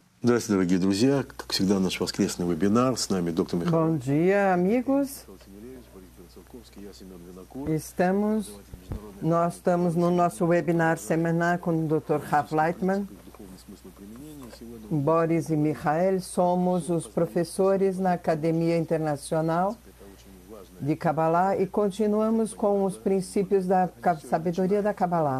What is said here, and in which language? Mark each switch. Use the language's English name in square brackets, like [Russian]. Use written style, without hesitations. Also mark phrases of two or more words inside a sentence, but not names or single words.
[Russian] Здравствуйте, дорогие друзья. Как всегда, наш воскресный вебинар. С нами доктор Михаил. [Portuguese] Bom dia, amigos. Nós estamos no nosso webinar semanal com o Dr. Rav Leitman. Boris e Michael somos os professores na Academia Internacional de Kabbalah e continuamos com os princípios da sabedoria da Kabbalah.